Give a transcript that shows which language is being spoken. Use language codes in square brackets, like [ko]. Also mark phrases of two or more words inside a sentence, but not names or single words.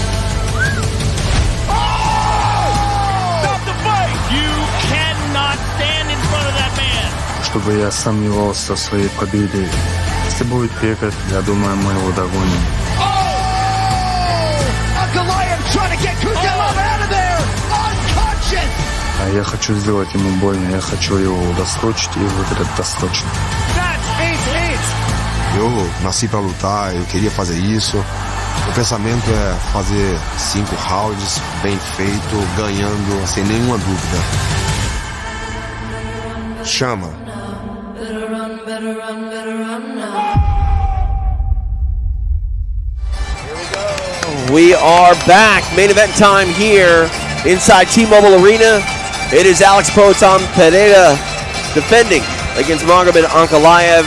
[en] Stop the fight! You cannot stand in front of that man. [ru] Чтобы я сомневался в своей победе. Если будет бегать, я думаю, мы его догоним. [en] Trying to get Kudelov out of there, unconscious. [ru] А я хочу сделать ему больно, я хочу его досрочить и выиграть досрочно. [pt] Eu nasci pra lutar, eu queria fazer isso. O pensamento é fazer 5 rounds bem feito, ganhando sem nenhuma dúvida. Chama. [en] We are back. Main event time here inside T-Mobile Arena. It is Alex Poatan Pereira defending against Magomed Ankalaev.